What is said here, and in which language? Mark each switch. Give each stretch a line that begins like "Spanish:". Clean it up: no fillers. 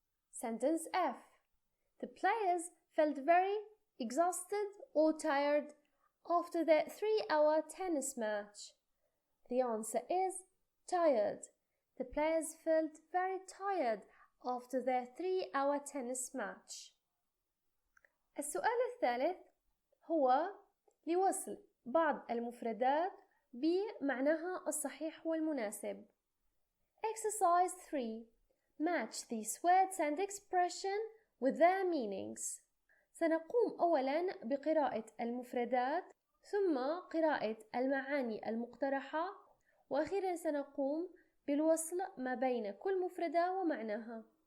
English: Sentence F. The players felt very exhausted or tired after their 3-hour tennis match. The answer is: tired. The players felt very tired after their 3-hour tennis match.
Arabic: السؤال الثالث هو لوصل بعض المفردات بمعناها الصحيح والمناسب.
English: Exercise 3. Match these words and expression with their meanings.
Arabic: سنقوم أولاً بقراءة المفردات ثم قراءة المعاني المقترحة وأخيراً سنقوم بالوصل ما بين كل مفردة ومعناها.